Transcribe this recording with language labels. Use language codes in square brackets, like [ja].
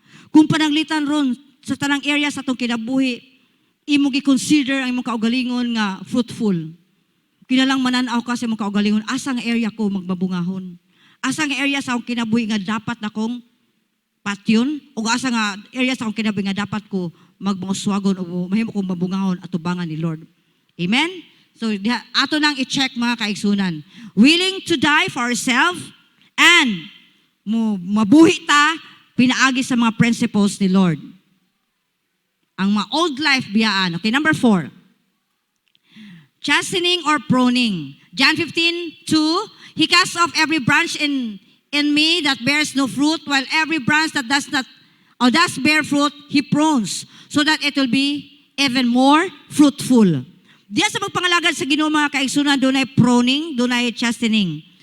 [ceb] Kung pananglitan ron sa tanang area sa itong kinabuhi, imo gi-consider ang imong kaugalingon nga fruitful. Kinalang mananaw ka sa imong kaugalingon, asa nga area ko magbabungahon? Asa nga area sa akong kinabuhi nga dapat na kong patyon? O asa nga area sa akong kinabuhi nga dapat ko magbunguswagon o mahimo kong mabungahon at tubangan ni Lord? Amen? So, ato nang i-check mga kaigsunan. [en] Willing to die for ourselves [ceb] and mabuhi ta pinaagi sa mga principles ni Lord. Ang mga old life biyaan. [en] Okay, number 4. Chastening or pruning. John 15:2, He casts off every branch in me that bears no fruit, while every branch that does bear fruit, He prunes, so that it will be even more fruitful. [ceb] Diya sa magpangalagad sa Ginoo mga kaigsunan, doon ay pruning, doon ay chastening.